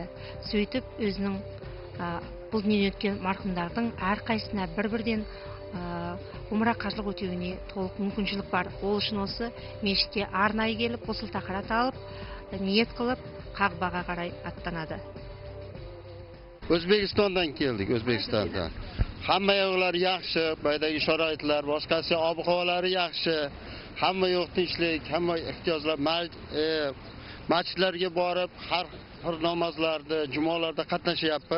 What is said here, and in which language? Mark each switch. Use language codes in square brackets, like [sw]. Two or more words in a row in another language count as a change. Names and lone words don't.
[kk] Сөйтіп өзінің бұл дүниеден өткен марқұмдардың әрқайсысына бір-бірден умра қажылық өтеуіне толық мүмкіншілік бар. Ол үшін осы мешітке арнайы келіп, осы тахарат алып, ниет қылып, Қағбаға қарай аттанады. [uz] O'zbekistondan keldik, O'zbekistondan. Hamma yoqlari yaxshi, baydagi sharoitlar, boshqasi ob-havolari yaxshi. Hamma yoq tinchlik, hamma ehtiyojlar, masjidlarga borib, har bir namozlarda, jumalarda qatnashyapmiz.